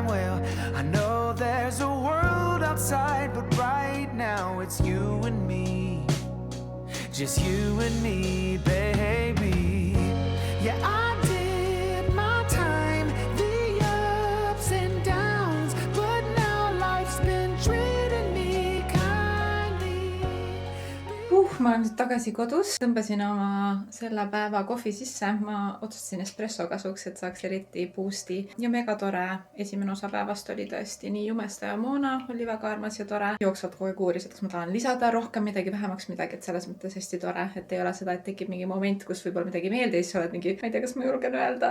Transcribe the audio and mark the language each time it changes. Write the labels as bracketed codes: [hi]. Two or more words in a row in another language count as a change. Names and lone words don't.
[en] Well, I know there's a world outside, but right now it's you and me. Just you and me, baby. Yeah, I did my time, the ups and downs, but now life's been treating me kindly. [et] Ma olen nüüd tagasi kodus, tõmbasin oma selle päeva kohvi sisse, ma otsustasin espresso kasuks, et saaks eriti boost'i ja mega tore. Esimene osa päevast oli tõesti nii Jumesta ja Moona, oli väga armas ja tore. Jooksvalt kogu aeg uuris, et kas ma tahan lisada rohkem midagi, vähemaks midagi, et selles mõttes hästi tore, et ei ole seda, et tekib mingi moment, kus võib-olla midagi meeldi ja siis oled mingi, ma ei tea, kas ma julgen öelda.